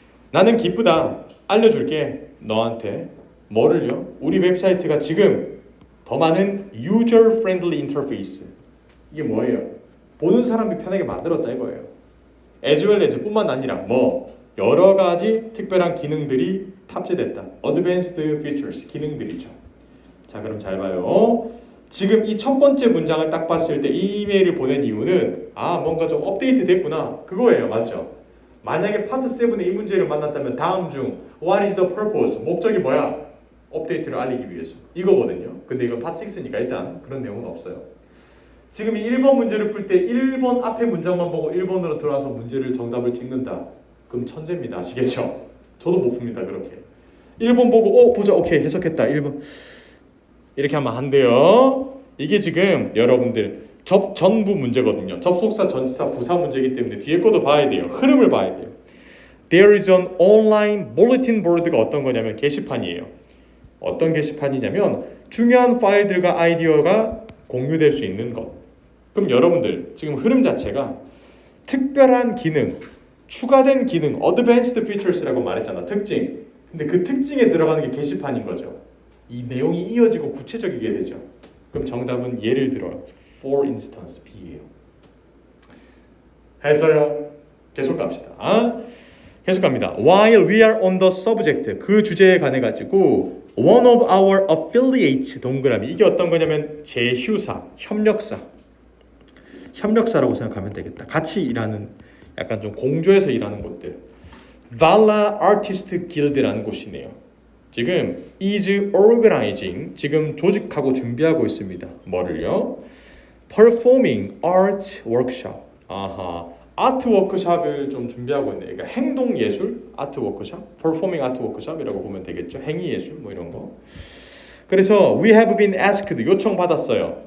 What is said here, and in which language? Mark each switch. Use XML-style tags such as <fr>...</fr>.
<ko>나는 기쁘다. 알려줄게. 너한테. 뭐를요? 우리 웹사이트가 지금 더 많은 user friendly interface. 이게 뭐예요? 보는 사람이 편하게 만들었다 이거예요. as well as 뿐만 아니라 뭐 여러 가지 특별한 기능들이 탑재됐다.</ko> <en>advanced features 기능들이죠.</en> <ko>자, 그럼 잘 봐요. 지금 이 첫 번째 문장을 딱 봤을 때 이 이메일을 보낸 이유는 뭔가 좀 업데이트 됐구나 그거예요. 맞죠? 만약에 파트 7의 이 문제를 만났다면 다음 중 what is the purpose? 목적이 뭐야? 업데이트를 알리기 위해서 이거거든요. 근데 이건 파트 6니까 일단 그런 내용은 없어요. 지금 이 1번 문제를 풀 때 1번 앞에 문장만 보고 1번으로 들어와서 문제를 정답을 찍는다. 그럼 천재입니다. 아시겠죠? 저도 못 풉니다. 그렇게 1번 보고 보자. 오케이 해석했다. 1번 이렇게 하면 안 돼요. 이게 지금 여러분들 전부 문제거든요. 접속사, 전치사, 부사 문제이기 때문에 뒤에 것도 봐야 돼요. 흐름을 봐야 돼요.</ko> <en>There is an online bulletin board가 어떤 거냐면 게시판이에요.</en> <ko>어떤 게시판이냐면 중요한 파일들과 아이디어가 공유될 수 있는 것. 그럼 여러분들 지금 흐름 자체가 특별한 기능, 추가된 기능, advanced features 라고 말했잖아. 특징. 근데 그 특징에 들어가는 게 게시판인 거죠. 이 내용이 이어지고 구체적이게 되죠. 그럼 정답은 예를 들어 for instance B예요. 해서요. 계속 갑시다. 계속 갑니다. While we are on the subject 그 주제에 관해 가지고 one of our affiliates 동그라미 이게 어떤 거냐면 제휴사, 협력사라고 생각하면 되겠다. 같이 일하는 약간 좀 공조해서 일하는 곳들. Valla Artist Guild라는 곳이네요. 지금 is organizing 지금 조직하고 준비하고 있습니다. 뭐를요?</ko> <en>Performing art workshop.</en> <ko>아트 워크숍을 좀 준비하고 있네요. 그러니까 행동 예술 아트 워크숍, performing 아트 워크숍이라고 보면 되겠죠. 행위 예술 뭐 이런 거.</ko> <en>그래서 we have been asked 요청 받았어요.</en>